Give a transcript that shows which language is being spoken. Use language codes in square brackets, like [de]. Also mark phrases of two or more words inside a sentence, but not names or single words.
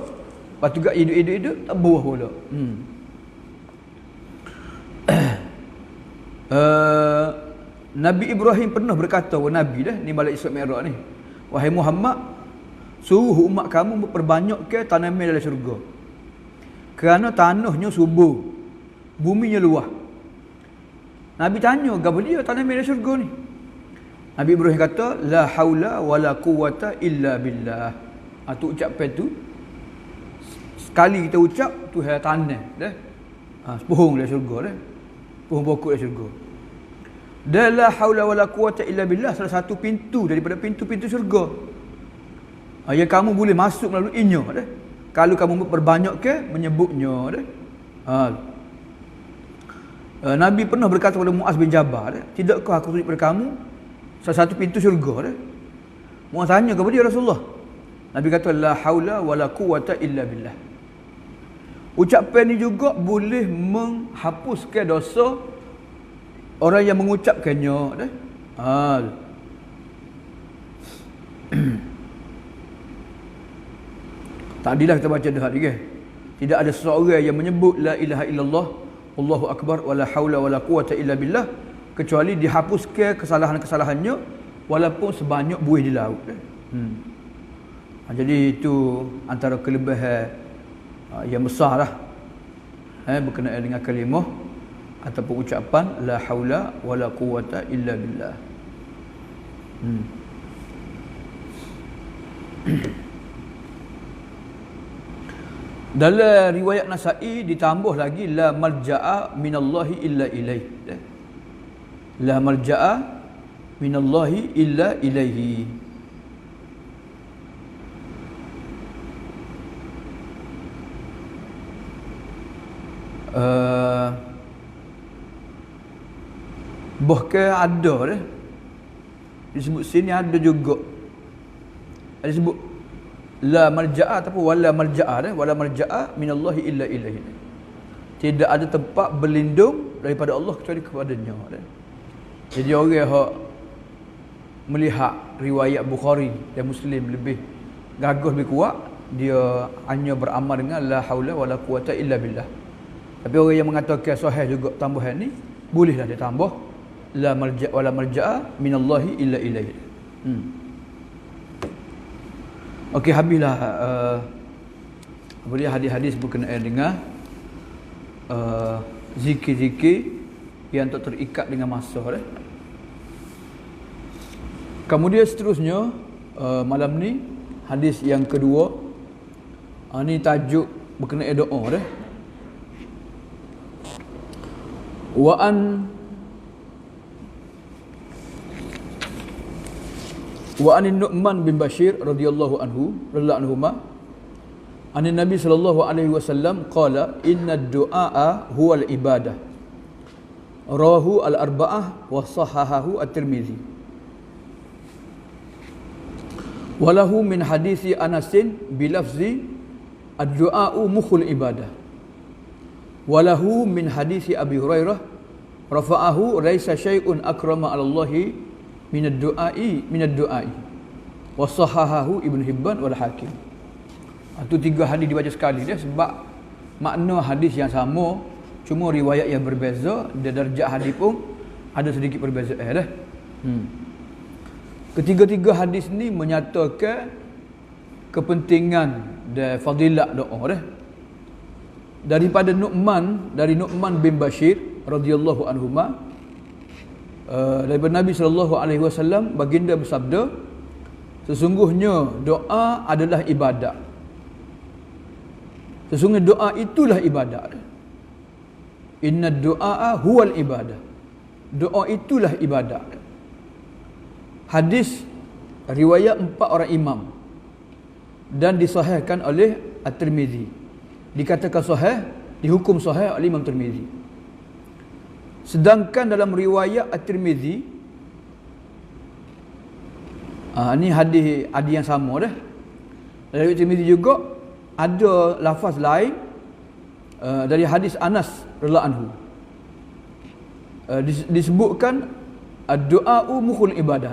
[ms] Lepas tu hidup tak buah pula. Nabi Ibrahim pernah berkata kepada Nabi dah ni balik Isra Mi'raj ni. Wahai Muhammad, suruh umat kamu memperbanyakkan tanaman dalam syurga. Kerana tanahnya subur, buminya luas. Nabi tanya, "Gapo dia tanaman dalam syurga ni?" Nabi Ibrahim kata, [ar] "لا حول ولا قوة إلا بالله." [ms] Tu ucapan tu sekali kita ucap Tuhan tanam dah. Pohon dalam syurga dah. Pohon pokok dalam syurga. Dan [ar] لا حول ولا قوة إلا بالله [ms] salah satu pintu daripada pintu-pintu syurga. Yang kamu boleh masuk melaluinya dah. Kalau kamu memperbanyakkan menyebutnya dah. Nabi pernah berkata kepada Muaz bin Jabal dah, "Tidakkah aku tunjuk kepada kamu salah satu pintu syurga dah?" Muaz tanya kepada dia, Rasulullah. Nabi kata [ar] لا حول ولا قوة إلا بالله. [ms] Ucapan ni juga boleh menghapuskan dosa orang yang mengucapkannya dah. Tadilah kita baca dah tadi kan. Tidak ada seorang yang menyebut [ar] لا إله إلا الله الله أكبر ولا حول ولا قوة إلا بالله [ms] kecuali dihapuskan kesalahan-kesalahannya walaupun sebanyak buih di laut. Jadi itu antara kelebihan yang besar lah berkenaan dengan kalimah ataupun ucapan [ar] لا حول ولا قوة إلا بالله. [ms] Dalam riwayat Nasa'i ditambah lagi [ar] لا ملجأ من الله إلا إليه. لا ملجأ من الله إلا إليه. [ms] Bahkan ada dah disebut sini ada juga ada disebut [ar] لا ملجأ [ms] ataupun [ar] ولا ملجأ [ms] dah, [ar] ولا ملجأ من الله إلا إليه. [ms] Tidak ada tempat berlindung daripada Allah kecuali kepadanya dah. Jadi orang yang melihat riwayat Bukhari dan Muslim lebih gagah lebih kuat, dia hanya beramal dengan [ar] لا حول ولا قوة إلا بالله. [ms] Tapi orang yang mengatakan sahih juga tambahan ni, bolehlah dia tambah [ar] لا ملجأ ولا ملجأ من الله إلا إليه. [ms] Okey, habislah apa dia hadis-hadis berkenaan dengan zikir-zikir yang tak terikat dengan masa dah. Kemudian seterusnya malam ni hadis yang kedua. Ni tajuk berkenaan doa dah. [ar] وعن النعمان بن بشير رضي الله عنهما عن النبي صلى الله عليه وسلم قال إن الدعاء هو العبادة رواه الأربعة وصححه الترمذي وله من حديث أنس بلفظ الدعاء مخ العبادة وله من حديث أبي هريرة رفعه ليس شيء أكرم على الله من الدعاء وصححه ابن حبان والحاكم. [ms] Itu tiga hadis dibaca sekali dia sebab makna hadis yang sama, cuma riwayat yang berbeza dan darjah hadis pun ada sedikit perbezaan dah. Ketiga-tiga hadis ni menyatakan kepentingan dan fadilat doa dah. Daripada dari Nu'man bin Bashir [ar] رضي الله عنهما, [ms] daripada Nabi [ar] صلى الله عليه وسلم [ms] baginda bersabda, sesungguhnya doa adalah ibadat. Sesungguhnya doa itulah ibadat. [ar] إن الدعاء هو العبادة. [ms] Doa itulah ibadat. Hadis riwayat 4 orang imam dan disahihkan oleh At-Tirmizi. Dikatakan sahih, dihukum sahih oleh Imam Tirmizi. Sedangkan dalam riwayat At-Tirmizi, ni hadis yang sama dah. Dalam riwayat Tirmizi juga ada lafaz lain dari hadis Anas [ar] رضي الله عنه. [ms] Disebutkan doa [ar] مخ العبادة.